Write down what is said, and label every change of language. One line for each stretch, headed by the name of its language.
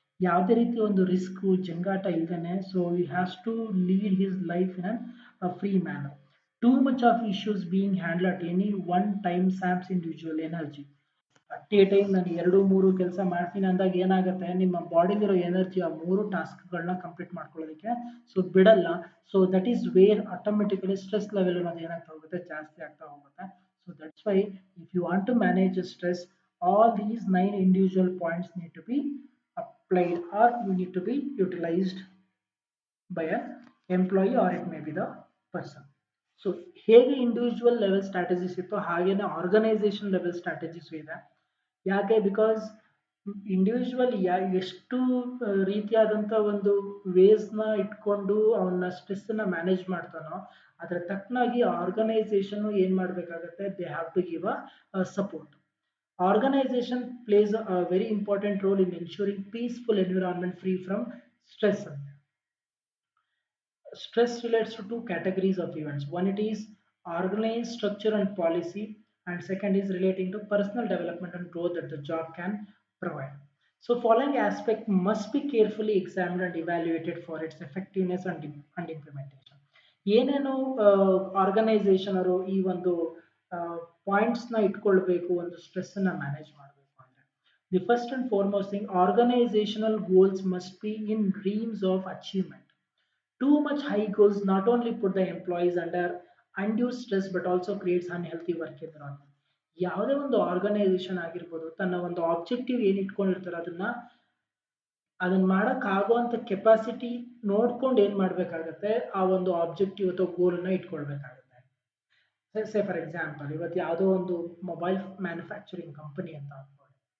Kannada: ಯಾವುದೇ ರೀತಿ ಒಂದು ರಿಸ್ಕ್ ಜಂಗಾಟ ಇಲ್ದೇನೆ
English: So he has to lead his life in a free manner. Too much of issues being handled at any one time saps individual energy.
Kannada: At A time ನಾನು 2-3 ಕೆಲಸ ಮಾಡ್ತೀನಿ ಅಂದಾಗ ಏನಾಗುತ್ತೆ, ನಿಮ್ಮ ಬಾಡಿಲಿರೋ ಎನರ್ಜಿ ಆ 3 ಟಾಸ್ಕ್ಗಳನ್ನ ಕಂಪ್ಲೀಟ್ ಮಾಡ್ಕೊಳ್ಳೋದಕ್ಕೆ ಸೊ ಬಿಡಲ್ಲ.
English: so that is where
Kannada: automatically stress level ಅನ್ನೋದು ಏನಾಗ್ತಾ ಹೋಗುತ್ತೆ, ಜಾಸ್ತಿ ಆಗ್ತಾ ಹೋಗುತ್ತೆ.
English: So that's why if you want to manage stress, all these 9 individual points need to be applied or you need to be utilized by an employee or it may be the person.
Kannada: So ಹೇಗೆ individual level strategies ಇತ್ತು ಹಾಗೇನೆ organisation level strategies ಇದೆ. ಯಾಕೆ? Because individual ಎಷ್ಟು ರೀತಿಯಾದಂಥ ಒಂದು ವೇಸ್ನ ಇಟ್ಕೊಂಡು ಅವನ ಸ್ಟ್ರೆಸ್ನ ಮ್ಯಾನೇಜ್ ಮಾಡ್ತಾನೋ ಅದರ ತಕ್ಕನಾಗಿ ಆರ್ಗನೈಸೇಷನ್ ಏನ್ ಮಾಡಬೇಕಾಗತ್ತೆ,
English: They have to give a support. Organization plays a very important role in ensuring peaceful environment free from stress. Stress relates to two categories of events. One, it is organized structure and policy, and second is relating to personal development and growth that the job can provide. So following aspect must be carefully examined and evaluated for its effectiveness and implementation.
Kannada: ಏನೇನು organisation ಅವರು ಈ ಒಂದು points ನ ಇಟ್ಕೊಳ್ಬೇಕು ಒಂದು stress ನ manage ಮಾಡಬೇಕು ಅಂದ್ರೆ,
English: The first and foremost thing, organisational goals must be in dreams of achievement. Too much high goals not only put the employees under undue stress but also creates unhealthy work environment.
Kannada: ಯಾವುದೇ ಒಂದು organisation ಆಗಿರ್ಬೋದು ತನ್ನ ಒಂದು objective ಏನ್ ಇಟ್ಕೊಂಡಿರ್ತಾರೆ ಅದನ್ನ ಮಾಡಕ್ ಆಗುವಂತ ಕೆಪಾಸಿಟಿ ನೋಡ್ಕೊಂಡು ಏನ್ ಮಾಡ್ಬೇಕಾಗತ್ತೆ, ಆ ಒಂದು ಆಬ್ಜೆಕ್ಟಿವ್ ಅಥವಾ ಗೋಲ್ ನ ಇಟ್ಕೊಳ್ಬೇಕಾಗುತ್ತೆ. ಸೇ ಫಾರ್ ಎಕ್ಸಾಂಪಲ್ ಇವತ್ತು ಯಾವುದೋ ಒಂದು ಮೊಬೈಲ್ ಮ್ಯಾನುಫ್ಯಾಕ್ಚರಿಂಗ್ ಕಂಪನಿ ಅಂತ ಅನ್ಕೊಳ್ಳಿ.